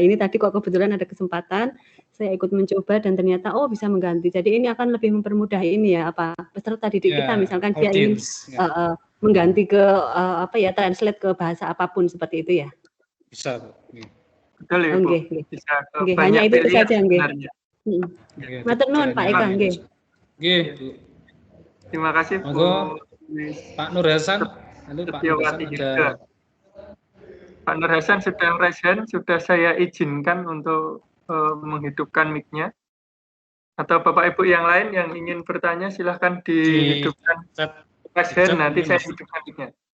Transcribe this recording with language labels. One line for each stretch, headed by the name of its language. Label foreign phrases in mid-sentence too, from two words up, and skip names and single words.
Indonesian: Ini tadi kok kebetulan ada kesempatan saya ikut mencoba dan ternyata bisa mengganti. Jadi ini akan lebih mempermudah ini ya peserta didik kita, misalkan dia ingin mengganti ke translate ke bahasa apapun seperti itu ya. Bisa Bu. Betul ya Bu. Bisa ke hanya itu saja nggih. Matur nuwun Pak Eka nggih. Nggih Bu. Terima kasih Bu. Pak Nur Hasan, lalu Pak Nur Hasan ada. Pak Nur Hasan sudah
English: raise hand,
Indonesian: sudah saya izinkan untuk menghidupkan mic-nya. Atau Bapak Ibu yang lain yang ingin bertanya silahkan dihidupkan
English: raise hand,
Indonesian: nanti saya hidupkan mic-nya.